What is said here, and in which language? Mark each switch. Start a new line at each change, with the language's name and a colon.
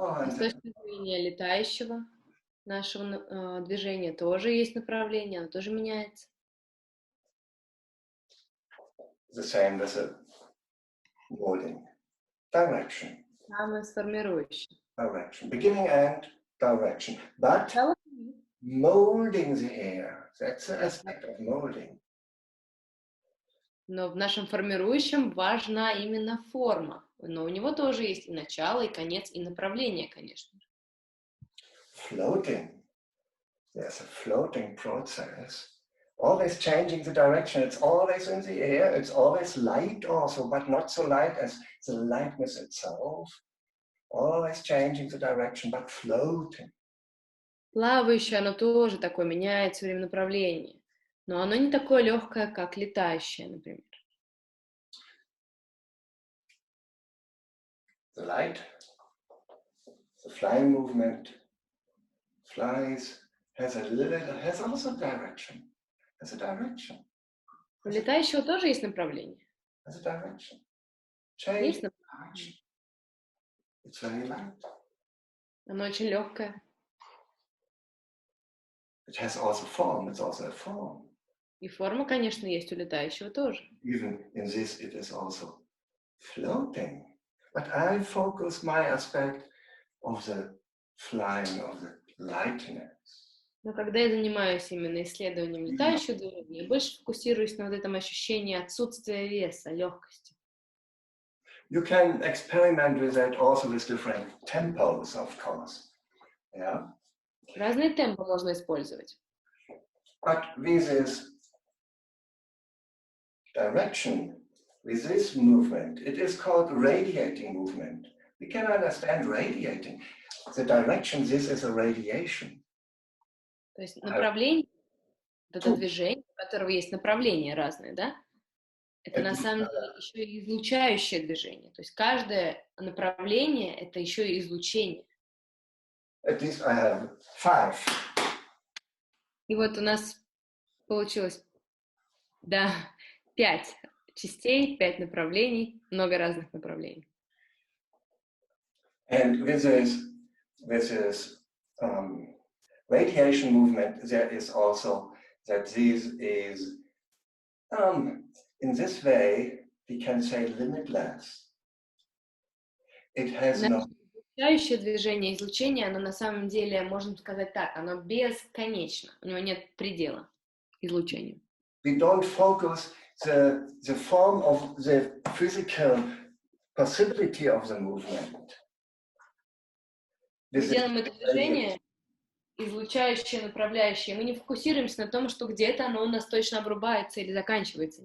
Russian: С точки зрения летающего нашего движения тоже есть направление, оно тоже меняется.
English: The same with the molding. Direction.
Russian: Самое сформирующее.
English: Direction. Beginning and direction. But molding the air. That's the aspect of molding.
Russian: Но в нашем формирующем важна именно форма. Но у него тоже есть и начало, и конец, и направление, конечно.
English: Floating. There's a floating process always changing the direction. It's always in the air. It's always light also, but not so light as the lightness itself. Always changing the direction, but floating.
Russian: Плавающее, оно тоже такое, меняет все время направление. Но оно не такое легкое, как летающее, например.
English: The light, the flying movement, flies, has also direction. Has a direction.
Russian: У летающего тоже есть направление.
English: Has a direction. Change
Russian: Есть
English: direction. It's very light.
Russian: Оно очень легкое.
English: It has also form. It's also a form.
Russian: И форма, конечно, есть у летающего тоже.
English: Even in this, it is also floating. But I focus my aspect of the flying, of the lightness.
Russian: Но когда я занимаюсь именно исследованием летающего движения, я больше фокусируюсь на вот этом ощущении отсутствия веса, легкости.
English: You can experiment with that also with different tempos, of course. Yeah.
Russian: Разные темпы можно использовать.
English: But with this direction, with this movement, it is called radiating movement. We can understand radiating. The direction, this is a radiation.
Russian: То есть направление, вот это движение, у которого есть направления разные, да? Это на самом деле еще и излучающее движение. То есть каждое направление — это еще и излучение.
English: At least I have 5.
Russian: И вот у нас получилось, да, 5 частей, 5 направлений, много разных направлений.
English: And with this radiation movement, there is also that this is, in this way, we can say limitless. It has no...
Russian: Излучающее движение, излучение, оно на самом деле, можно сказать так, оно бесконечно. У него нет предела излучению.
English: We don't focus the form of the physical possibility of the movement.
Russian: Мы делаем это движение, излучающее, направляющее. Мы не фокусируемся на том, что где-то оно у нас точно обрубается или заканчивается.